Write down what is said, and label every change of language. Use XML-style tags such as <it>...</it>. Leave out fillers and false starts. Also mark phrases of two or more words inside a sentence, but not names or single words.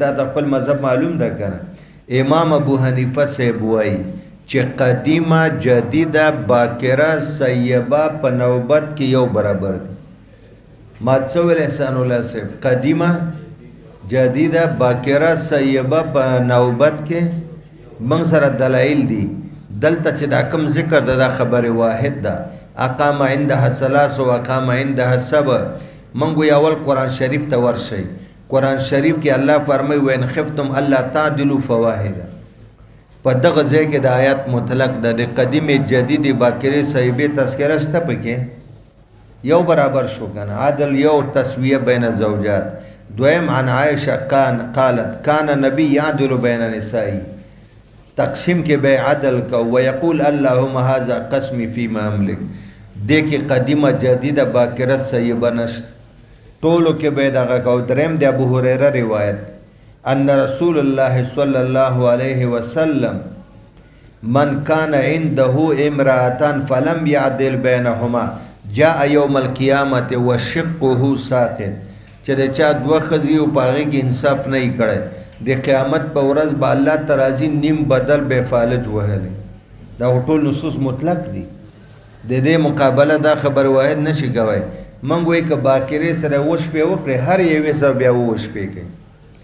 <ps>تا ته خپل مذهب معلوم ده که نه؟ امام ابو حنیفه صاحب وایي چې قدیمه جدیده باکره سیبه په نوبت کې یو برابر دي. ما څه ویل احسان الله صاحب؟ قدیمه جدیده باکره سیبه په نوبت کې موږ سره دلایل دي. دلته چې دا کوم ذکر ده دا خبر واحد ده،</ps> <ar>اقام عندها 3 و اقام عندها 7.</ar> <ps>موږ وی اول قرآن شریف ته ورشئ. قرآن شریف کې الله فرمایي</ps> <ar>وین خفتم الله تعدلوا فواحده.</ar> <ps>په دغه ځای کې د آیات مطلق ده، د قدیمې جدیدې باکرې صحیبې تذکره شته پکې، یو برابر شو کنه، عدل یو</ps> <ar>تسویه بین الزوجات.</ar> <ps>دویم</ps> <ar>عن عائشه قالت کان نبی یعدل بین نسائی،</ar> <ps>تقسیم کې به عدل کو</ps> <ar>ويقول اللهم هذا قسمي فيما املك.</ar> <ps>دې کې قدیمه جدیده باکره صحیبه نشته، ټولو کې به دغه کو. دریم د ابو هريره روایت</ps> <ar>ان رسول الله صلى الله عليه وسلم من كان عنده امرأتان فلم يعدل بينهما جاء يوم القيامة وشقه ساقط.</ar> <ps>چې د چا 2 ښځې او په هغې کې انصاف نه یې کړی، د قیامت په ورځ به الله ترازی نیم بدل به فالج وهلی. دا ټول نصوص مطلق دي، د دې مقابله دا خبر واحد نشي کوي. موږ وایو که باکرې سره 7 شپې وکړې، هر یوې سره بیا 7 شپې کوي.</ps>